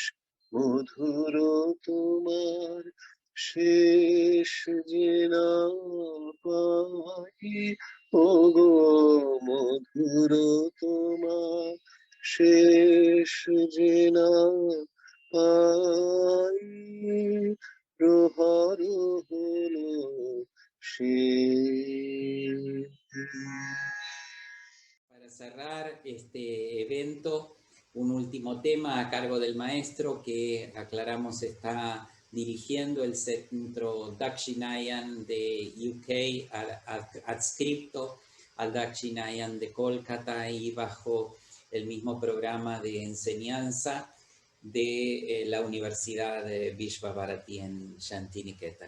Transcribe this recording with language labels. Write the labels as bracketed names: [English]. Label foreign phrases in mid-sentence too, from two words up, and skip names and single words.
[Bangla] মধুর তোমার শেষ যে না পাই ওগো মধুর তোমার শেষ যে না পাই প্রহর হলো [Spanish] Para cerrar este evento, un último tema a cargo del maestro que aclaramos está dirigiendo el centro Dakshinayan de UK, adscripto al Dakshinayan de Kolkata y bajo el mismo programa de enseñanza de la Universidad de Vishva-Bharati en Shantiniketan.